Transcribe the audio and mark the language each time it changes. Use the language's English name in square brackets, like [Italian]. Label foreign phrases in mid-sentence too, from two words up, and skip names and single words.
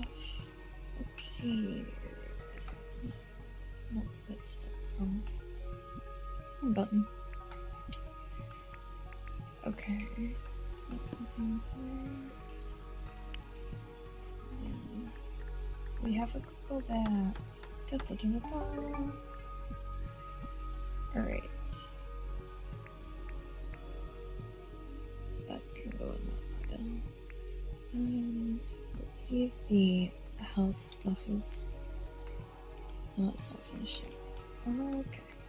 [English] Okay, is it? No, that's the wrong button. Okay, that goes in there. And we have a cocoa bat. Da, da, da, da, da. Alright. That can go in that button. And let's see if the health stuff is... No, it's not finished yet. Okay.